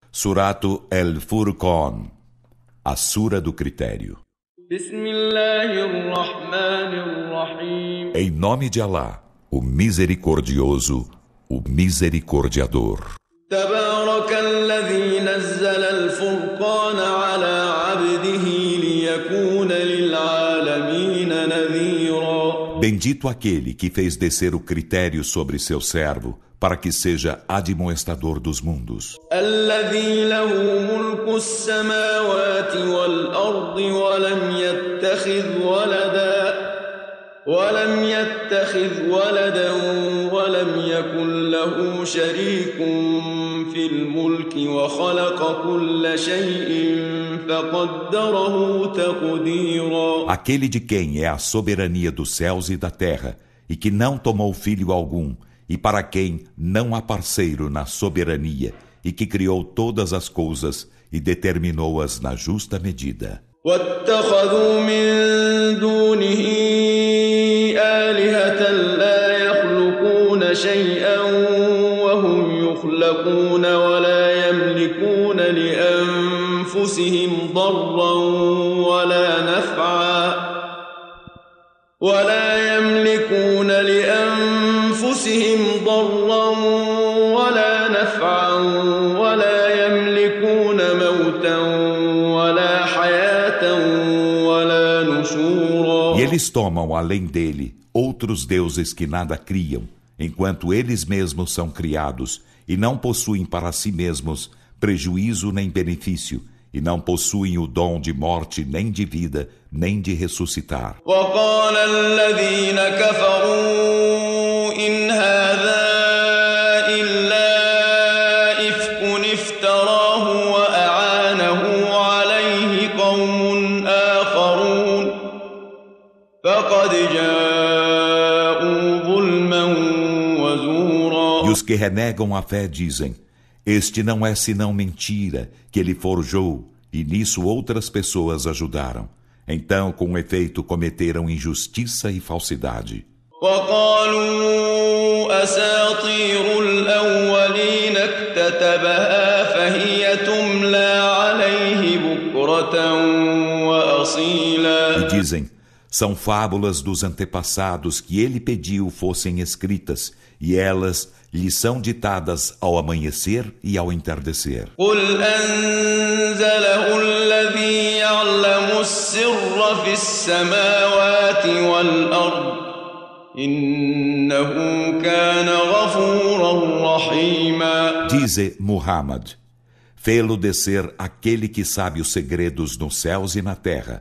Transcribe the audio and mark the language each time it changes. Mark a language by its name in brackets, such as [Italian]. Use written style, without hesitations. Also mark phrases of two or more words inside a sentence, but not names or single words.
[Portuguese] Surato El-Furqan, a Sura do Critério. Em nome de Alá, o Misericordioso, o Misericordiador. [Arabic] تبارك الذي نزل الفرقان على عبده ليكون للعالمين نذيرا. [Portuguese] Bendito aquele que fez descer o critério sobre seu servo, para que seja admoestador dos mundos. [Arabic] الذي له ملك السماوات والأرض ولم يتخذ ولدا ولم يكن له شريك في الملك وخلق كل شيء فقدره تقديرا. [Portuguese] Aquele de quem é a soberania dos céus e da terra, e que não tomou filho algum, e para quem não há parceiro na soberania, e que criou todas as coisas e determinou-as na justa medida. [Arabic] واتخذوا من دونه آلهة لا يخلقون شيئا وهم يخلقون ولا يملكون لأنفسهم ضرا ولا نفعا ولا يملكون موتا ولا حياة ولا نشورا. [Portuguese] E eles tomam, além dele, outros deuses que nada criam, enquanto eles mesmos são criados, e não possuem para si mesmos prejuízo nem benefício, e não possuem o dom de morte nem de vida, nem de ressuscitar. [Arabic] وقال الذين كفروا إن هذا إلا إفك افتراه وأعانه عليه قوم آخرون فقد جاءوا ظلما وزورا. [Portuguese] E os que renegam a fé dizem: este não é senão mentira que ele forjou, e nisso outras pessoas ajudaram. Então, com efeito, cometeram injustiça e falsidade. [Arabic] وقالوا أساطير الأولين اكتتبها فهي تملى عليه بكرة وأصيلا. [Portuguese] E dizem: são fábulas dos antepassados que ele pediu fossem escritas, e elas lhe são ditadas ao amanhecer e ao entardecer. [Arabic] قل أنزله الذي يعلم السر في السماوات والأرض إنه كان غفورا رحيما. [Portuguese] Dize Muhammad: fê-lo descer aquele que sabe os segredos nos céus e na terra.